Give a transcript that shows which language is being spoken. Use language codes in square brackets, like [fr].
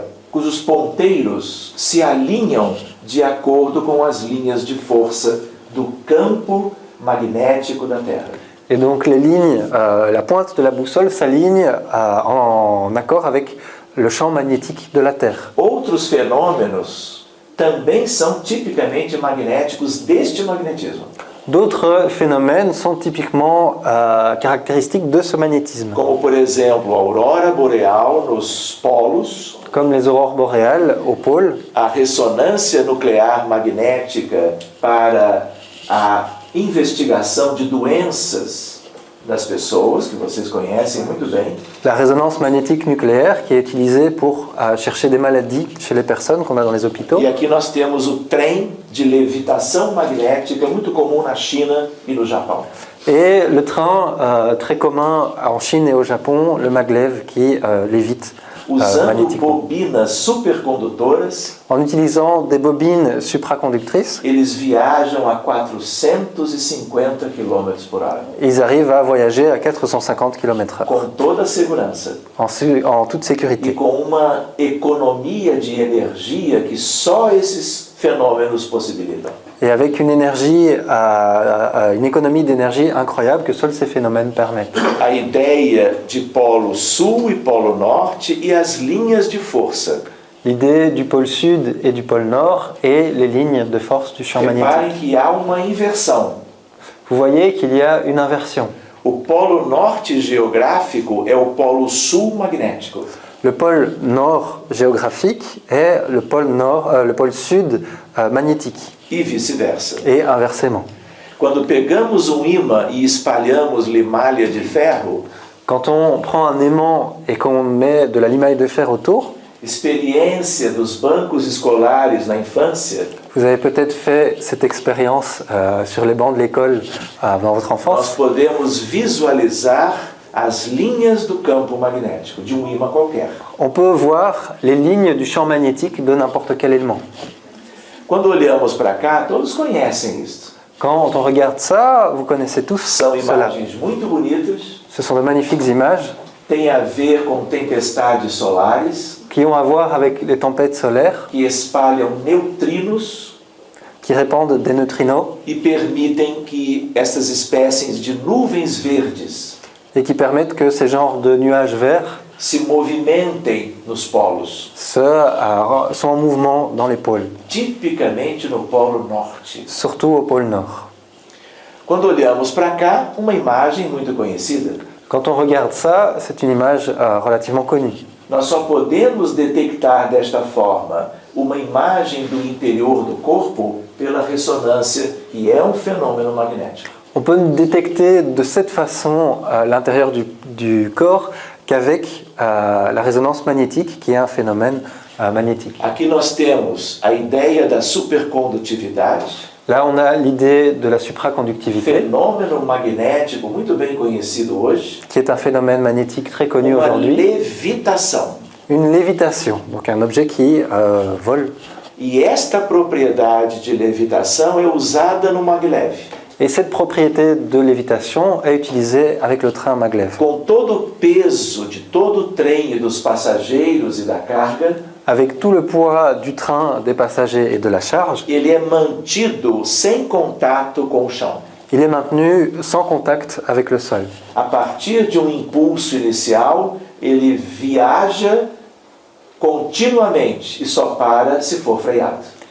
[pt] cujos ponteiros se alinham de acordo com as linhas de força do campo magnético da Terra. [fr] et donc les lignes, la pointe de la boussole s'aligne en accord avec le champ magnétique de la Terre. [pt] Outros fenômenos também são tipicamente magnéticos deste magnetismo, [fr] D'autres phénomènes sont typiquement caractéristiques de ce magnétisme, [pt] como por exemplo a aurora boreal nos polos, [fr] comme les aurores boréales au pôle, [pt] a ressonância nuclear magnética para a investigação de doenças das pessoas, que vocês conhecem muito bem, [fr] la résonance magnétique nucléaire qui est utilisée pour chercher des maladies chez les personnes qu'on a dans les hôpitaux. [pt] e aqui nós temos o trem de levitação magnética, muito comum na China e no Japão. [fr] Et le train très commun en Chine et au Japon, le maglev qui lévite [pt] Usando [fr] magnétiquement. [pt] bobinas supercondutoras, [fr] En utilisant des bobines supraconductrices, [pt] eles viajam a 450 km por hora, [fr] ils arrivent à voyager à 450 km/h [pt] com toda a segurança [fr] en toute [pt] e [fr] sécurité. [pt] com uma economia de energia que só esses fenômenos possibilitam. [fr] Et avec une énergie, une économie d'énergie incroyable que seuls ces phénomènes permettent. [pt] A ideia de polo sul e polo norte e as linhas de força. [fr] L'idée du pôle sud et du pôle nord et les lignes de force du champ magnétique. [pt] Reparem que há uma inversão. [fr] Vous voyez qu'il y a une inversion. [pt] O polo norte geográfico é o polo sul magnético. [fr] Le pôle nord géographique est le pôle sud magnétique, [pt] E vice-versa. [fr] et inversement. [pt] Quando pegamos um imã e espalhamos limalha de ferro, [fr] Quand on prend un aimant et qu'on met de la limaille de fer autour, [pt] experiência dos bancos escolares na infância, [fr] vous avez peut-être fait cette expérience sur les bancs de l'école dans votre [pt] nós [fr] enfance, [pt] podemos visualizar as linhas do campo magnético, de um imã qualquer. [fr] on peut voir les lignes du champ magnétique de n'importe quel élément. [pt] Quando olhamos para cá, todos conhecem isso. [fr] Quand on regarde ça, vous connaissez tous [pt] São [fr] cela. [pt] imagens muito bonitas, [fr] Ce sont de magnifiques images [pt] tem a ver com tempestades solares, [fr] qui ont à voir avec les tempêtes solaires, [pt] que espalham neutrinos [fr] qui répandent des neutrinos [pt] e permitem que essas espécies de nuvens verdes [fr] et qui permettent que ces genres de nuages verts [pt] se movimentem nos polos, [fr] sont en mouvement dans les pôles, [pt] tipicamente no polo norte. [fr] surtout au pôle nord. [pt] Quando olhamos para cá, uma imagem muito conhecida. [fr] Quand on regarde ça, c'est une image relativement connue. [pt] Nós só podemos detectar desta forma uma imagem do interior do corpo pela ressonância, que é um fenômeno magnético. [fr] On peut détecter de cette façon l'intérieur du corps qu'avec la résonance magnétique, qui est un phénomène magnétique. [pt] Aqui nós temos a ideia da supercondutividade, [fr] Là, on a l'idée de la supraconductivité, [pt] fenômeno magnético muito bem conhecido hoje, [fr] qui est un phénomène magnétique très connu [pt] uma [fr] aujourd'hui. [pt] levitação. [fr] Une lévitation, donc un objet qui vole. [pt] E esta propriedade de levitação é usada no maglev. [fr] Et cette propriété de lévitation est utilisée avec le train maglev. [pt] Com todo o peso de todo o trem e dos passageiros e da carga, [fr] Avec tout le poids du train, des passagers et de la charge, [pt] ele é mantido sem contato com o chão. [fr] il est maintenu sans contact avec le sol. [pt] A partir de um impulso inicial, ele viaja continuamente e só para se for freado.